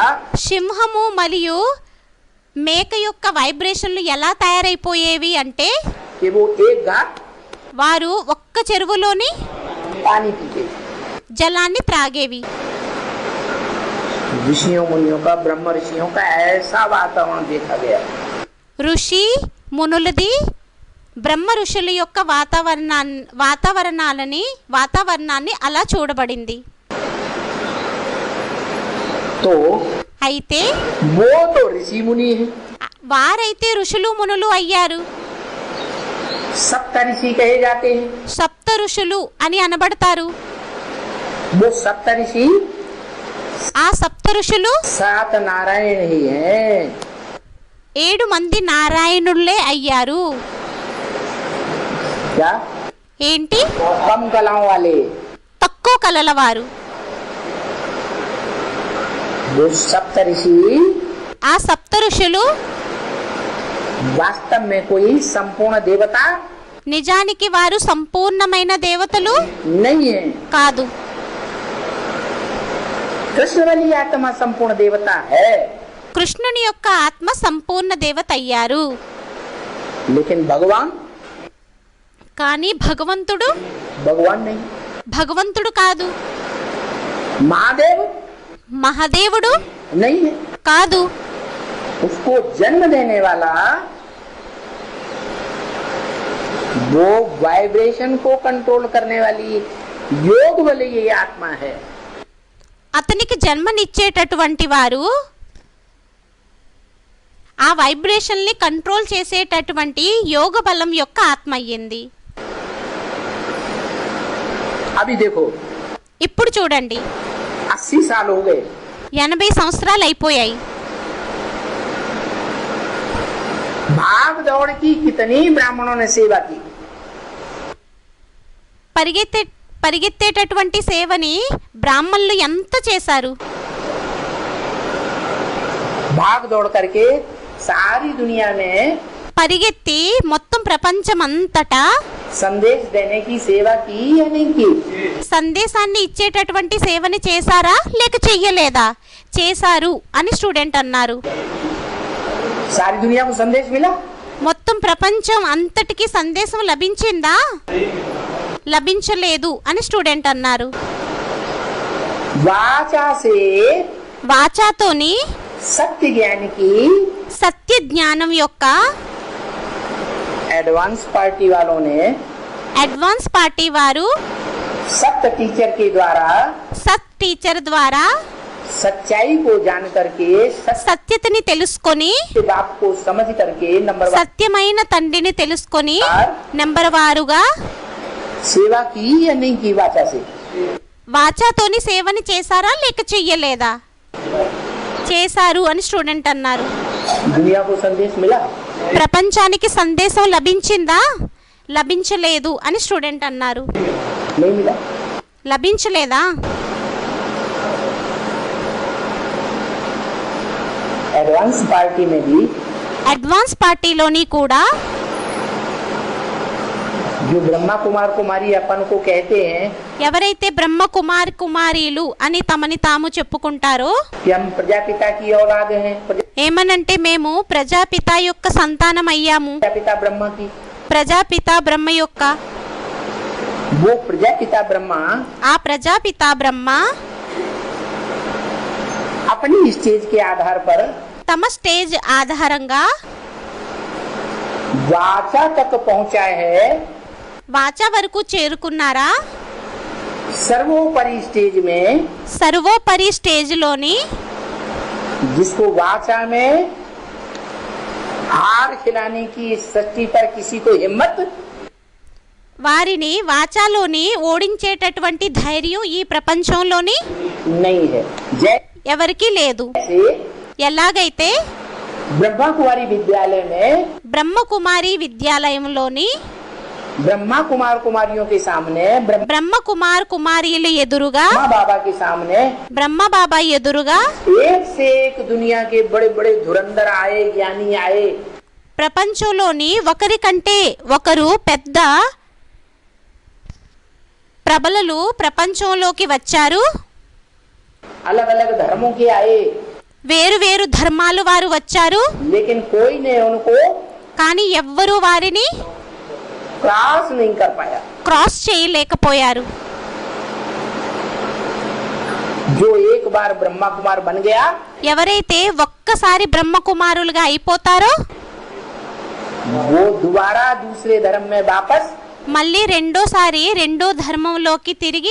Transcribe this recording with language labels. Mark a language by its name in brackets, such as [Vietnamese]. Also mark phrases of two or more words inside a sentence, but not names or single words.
[Telugu] సింహము మరియు మేక యొక్క వైబ్రేషన్లు ఎలా తయారైపోయేవి అంటే, [Hindi] कि वो एक घाट [Telugu] వారు ఒక్క చెరువులోని [Hindi] पानी पीते. [Telugu] జలాన్ని త్రాగేవి. [Hindi] ऋषियों मुनियों का, ब्रह्म ऋषियों का ऐसा वातावरण देखा गया. [Telugu] ఋషి మునులది బ్రహ్మ ఋషుల యొక్క వాతావరణాన్ని అలా చూడబడింది. [Hindi] तो [Telugu] అయితే [Hindi] वो तो ऋषि मुनि है, [Telugu] వారైతే ఋషులు మునులు అయ్యారు. [Hindi] सप्त ऋषि कहे जाते हैं. [Telugu] సప్త ఋషులు అని అనబడతారు. [Hindi] वो सप्त ऋषि [Telugu] ఆ సప్త ఋషులు [Hindi] 7 नारायण ही हैं. [Telugu] 7 మంది నారాయణులే అయ్యారు. [Hindi] क्या? [Telugu] ఏంటి? [Hindi] कम कलाओं वाले. [Telugu] తక్కువ కలలవారు. [Hindi] वो सप्त ऋषि [Telugu] ఆ సప్త ఋషులు [Hindi] वास्तव में कोई संपूर्ण देवता [Telugu] నిజానికి వారు సంపూర్ణమైన దేవతలు [Hindi] नहीं है। [Telugu] కాదు. [Hindi] कृष्ण वाली आत्मा संपूर्ण देवता है, [Telugu] కృష్ణుని యొక్క ఆత్మ సంపూర్ణ దేవత అయ్యారు. [Hindi] लेकिन भगवान [Telugu] కానీ భగవంతుడు [Hindi] भगवान नहीं। [Telugu] భగవంతుడు కాదు. [Hindi] महादेव [Telugu] మహాదేవుడు [Hindi] नहीं है। [Telugu] కాదు. [Hindi] उसको जन्म देने वाला वो वाइब्रेशन को कंट्रोल करने वाली योग वाली ये आत्मा है। [Telugu] అతనికి జన్మనిచ్చేటటువంటి వారు ఆ వైబ్రేషన్ ని కంట్రోల్ చేసేటటువంటి యోగ బలం యొక్క ఆత్మ అయ్యింది. [Hindi] अभी देखो [Telugu] ఇప్పుడు చూడండి, [Hindi] 80 साल हो गए, [Telugu] 80 సంవత్సరాలు అయిపోయాయి. [Hindi] भाग दौड़ की कितनी ब्राह्मणों ने सेवा की, [Telugu] పరిగెత్తేటటువంటి సేవని బ్రాహ్మణులు ఎంత చేశారు. [Hindi] भाग दौड़ करके सारी दुनिया में [Telugu] పరిగెత్తి మొత్తం ప్రపంచం అంతటా [Hindi] संदेश देने की सेवा की या नहीं की? [Telugu] సందేశాన్ని ఇచ్చేటటువంటి సేవని చేశారా లేక చెయ్యలేదా? చేశారు అని స్టూడెంట్ అన్నారు. [Hindi] सारी दुनिया को संदेश मिला? [Telugu] మొత్తం ప్రపంచం అంతటికి సందేశం లభించిందా? లభించలేదు అని స్టూడెంట్ అన్నారు. [Hindi] वाचा से [Telugu] వాచాతోని [Hindi] सत्य ज्ञान की [Telugu] సత్య జ్ఞానం యొక్క [English] advance party [Hindi] वालों ने [English] advance party [Telugu] వారు [Hindi] सत्य टीचर के द्वारा [Telugu] సత్ టీచర్ ద్వారా [Hindi] सच्चाई को जान करके [Telugu] సత్యతని తెలుసుకొని [Hindi] सत्य बाप को समझ करके नंबर [Telugu] సత్యమైన తండ్రిని తెలుసుకొని నెంబర్ వారుగా [Hindi] सेवा की या नहीं की वाचा से? [Telugu] వాచాతోని సేవని చేశారా లేక చెయ్యలేదా? చేశారు అని స్టూడెంట్ అన్నారు. [Hindi] दुनिया को संदेश मिला? [Telugu] ప్రపంచానికి సందేశం లభించిందా? లభించలేదు అని స్టూడెంట్ అన్నారు. [Hindi] नहीं मिला। [Telugu] లభించలేదా? [English] advance party [Hindi] में भी [Telugu] అడ్వాన్స్ పార్టీలోని కూడా [Hindi] जो ब्रह्मा कुमार कुमारी अपन को कहते हैं [Telugu] ఎవరైతే బ్రహ్మ కుమార్ కుమారీలు అని తమని తాము చెప్పుకుంటారో, [Hindi] कि हम प्रजापिता की औलाद हैं, [Telugu] ఏమనంటే మేము ప్రజాపిత యొక్క సంతానం అయ్యాము. [Hindi] प्रजापिता ब्रह्मा की, [Telugu] ప్రజాపిత బ్రహ్మ యొక్క [Hindi] वो प्रजापिता ब्रह्मा [Telugu] ఆ ప్రజాపిత బ్రహ్మ [Hindi] अपनी स्टेज के आधार पर [Telugu] తమ స్టేజ్ ఆధారంగా [Hindi] वाचा तक पहुंचा है। [Telugu] వాచా వరకు చేరుకున్నారా? [Hindi] सर्वोपरि स्टेज में [Telugu] సర్వోపరి స్టేజ్లోని [Hindi] जिसको वाचा में हार खिलाने की सृष्टि पर किसी को हिम्मत [Telugu] వారిని వాచాలోని ఓడించేటటువంటి ధైర్యం ఈ ప్రపంచంలోని [Hindi] नहीं है। [Telugu] ఎవరికీ లేదు. [Hindi] जैसे [Telugu] ఎలాగైతే [Hindi] ब्रह्मा कुमारी विद्यालय में [Telugu] బ్రహ్మకుమారి విద్యాలయంలోని [Hindi] ब्रह्मा कुमार कुमारियों के सामने [Telugu] బ్రహ్మ కుమార్ కుమారీలు ఎదురుగా [Hindi] ब्रह्मा बाबा के सामने [Telugu] బ్రహ్మ బాబా ఎదురుగా [Hindi] एक से एक दुनिया के बड़े बड़े धुरंधर आए, ज्ञानी आए, [Telugu] ప్రపంచంలోని ఒకరికంటే ఒకరు పెద్ద ప్రబలలు ప్రపంచంలోకి వచ్చారు. [Hindi] अलग अलग धर्मों के आए, [Telugu] వేరు వేరు ధర్మాలు వారు వచ్చారు. [Hindi] लेकिन कोई ने उनको [Telugu] కానీ ఎవ్వరూ వారిని [Hindi] क्रॉस नहीं कर पाया। [Telugu] క్రాస్ చేయలేకపోయారు. [Hindi] जो एक बार ब्रह्मा कुमार बन गया, [Telugu] ఎవరైతే ఒక్కసారి బ్రహ్మకుమారులుగా అయిపోతారో [Hindi] वो दोबारा दूसरे धर्म में वापस [Telugu] మళ్ళీ రెండోసారి రెండో ధర్మంలోకి తిరిగి